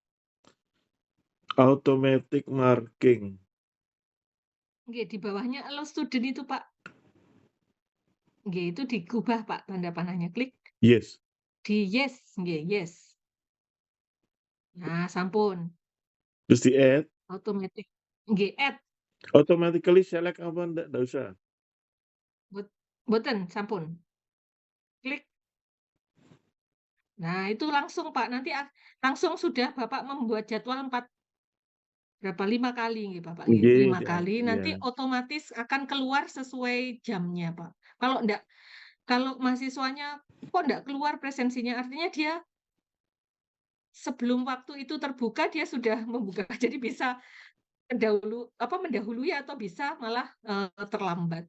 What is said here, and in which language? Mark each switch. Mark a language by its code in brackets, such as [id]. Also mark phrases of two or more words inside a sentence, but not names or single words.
[en] Automatic marking. [id] nggih, di bawahnya [en] allow student [id] itu, Pak. Nggih, itu digubah, Pak, tanda panahnya. Klik Yes. di yes, nggih, yes. Nah, sampun. Terus di add. Automatic. Nggih, add. [en] Automatically select [id] apa ndak usah. [jv] Boten, sampun. [id] Klik. Nah, itu langsung, Pak. Nanti langsung sudah Bapak membuat jadwal 5 kali nggih, Bapak, nggih. Nggih, 5 kali, nanti iya. otomatis akan keluar sesuai jamnya, Pak. Kalau mahasiswanya kok ndak keluar presensinya, artinya dia sebelum waktu itu terbuka, dia sudah membuka. Jadi bisa mendahului atau bisa malah, terlambat.